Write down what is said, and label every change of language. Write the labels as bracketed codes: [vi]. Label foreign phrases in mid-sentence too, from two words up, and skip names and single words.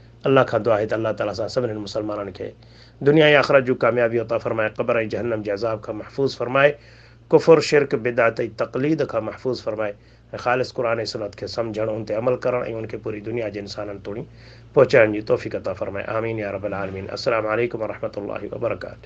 [sd] अल्लाह खां दुआ आहे त अल्लाह ताला सां सभिनीनि मुसलमाननि खे दुनिया ऐं आख़िरत जूं कामयाबी अता फ़रमाए, क़ब्र ऐं जहन्नम जे अज़ाब खां महफ़ूज़ फ़रमाए, कुफ़ुर शिरक बिदअत ऐं तक़लीद खां महफ़ूज़ फ़रमाए ऐं ख़ालिस क़ुरान ऐं सुन्नत खे सम्झणु, उन ते अमल करणु ऐं उनखे पूरी दुनिया जे इंसाननि ताईं पहुचाइण जी तौफ़ीक़ अता फ़रमाए। [ar] آمين يا رب العالمين. السلام عليكم ورحمة الله وبركاته.